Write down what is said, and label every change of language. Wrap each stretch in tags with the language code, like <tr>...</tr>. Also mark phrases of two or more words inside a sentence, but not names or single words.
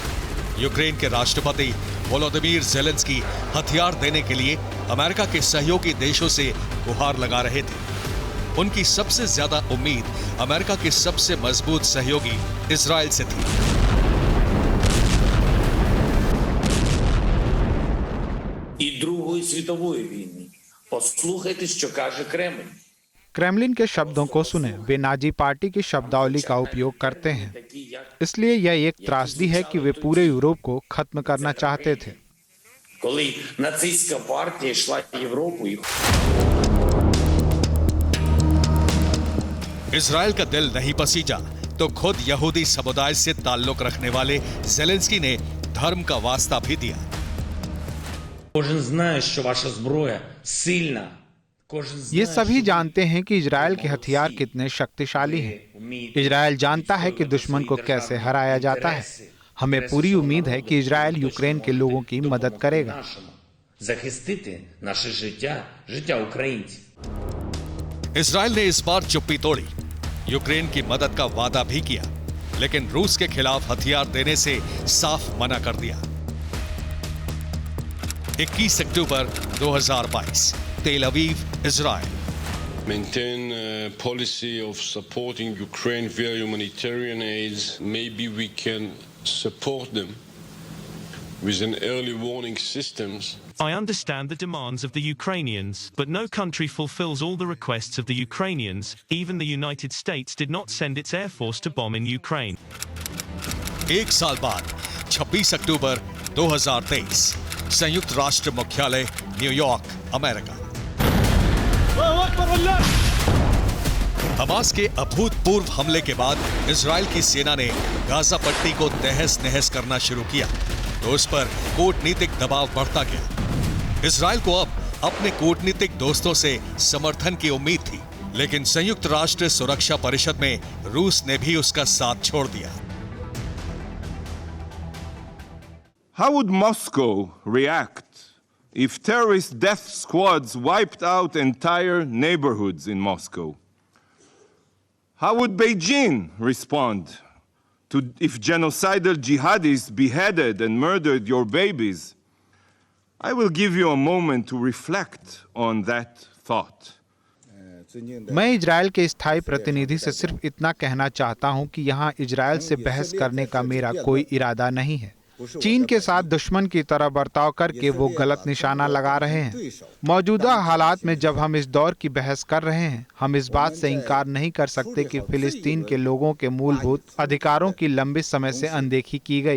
<hi>यूक्रेन के राष्ट्रपति वोलोदिमीर ज़ेलेंस्की हथियार देने के लिए अमेरिका के सहयोगी देशों से गुहार लगा रहे थे। उनकी सबसे ज्यादा उम्मीद अमेरिका के सबसे मजबूत सहयोगी इजराइल से थी।</hi> <uk>І Другої світової війни. Послухайте, що каже Кремль.</uk> <hi>क्रेमलिन के शब्दों को सुने, वे नाजी पार्टी की शब्दावली का उपयोग करते हैं। इसलिए यह एक त्रासदी है कि वे पूरे यूरोप को खत्म करना चाहते थे।</hi> <uk>Коли нацистська партія йшла в Європу і</uk> <hi>इजराइल का दिल नहीं पसीजा तो खुद यहूदी समुदाय से ताल्लुक रखने वाले ज़ेलेंस्की ने धर्म का वास्ता भी दिया।</hi> <uk>кожен знає, що ваша зброя сильна.</uk> <hi>ये सभी जानते हैं कि इजराइल के हथियार कितने शक्तिशाली हैं। इजराइल जानता है कि दुश्मन को कैसे हराया जाता है। हमें पूरी उम्मीद है कि इजराइल यूक्रेन के लोगों की मदद करेगा।</hi> <uk>захистити наше життя, життя українців.</uk> <hi>इजराइल ने इस बार चुप्पी तोड़ी, यूक्रेन की मदद का वादा भी किया, लेकिन रूस के खिलाफ हथियार देने से साफ मना कर दिया। 21 अक्टूबर 2022, तेल अवीव, इजराइल।</hi> <en>Maintain a policy of supporting Ukraine via humanitarian aids. Maybe we can support them with an early warning systems. I understand the demands of the Ukrainians, but no country fulfills all the requests of the Ukrainians. Even the United States did not send its air force to bomb in Ukraine.</en> <hi>एक साल बाद 26 अक्टूबर 2023, संयुक्त राष्ट्र मुख्यालय, न्यूयॉर्क, अमेरिका। हमास के अभूतपूर्व हमले के बाद इजराइल की सेना ने गाजा पट्टी को तहस नहस करना शुरू किया, तो उस पर कूटनीतिक दबाव बढ़ता गया। इजराइल को अब अपने कूटनीतिक दोस्तों से समर्थन की उम्मीद थी, लेकिन संयुक्त राष्ट्र सुरक्षा परिषद में रूस ने भी उसका साथ छोड़ दिया।</hi> <en>How would Moscow react if terrorist death squads wiped out entire neighborhoods in Moscow? How would Beijing respond to if genocidal jihadis beheaded and murdered your babies? I will give you a moment to reflect on that thought.</en> <hi>मैं इजराइल के स्थायी प्रतिनिधि से सिर्फ इतना कहना चाहता हूं कि यहां इजराइल से बहस करने का मेरा कोई इरादा नहीं है। चीन के साथ दुश्मन की तरह बर्ताव करके वो गलत निशाना लगा रहे हैं। मौजूदा हालात में जब हम इस दौर की बहस कर रहे हैं, हम इस बात से इनकार नहीं कर सकते कि फिलिस्तीन के लोगों के मूलभूत अधिकारों की लंबे समय से अनदेखी की गई।</hi>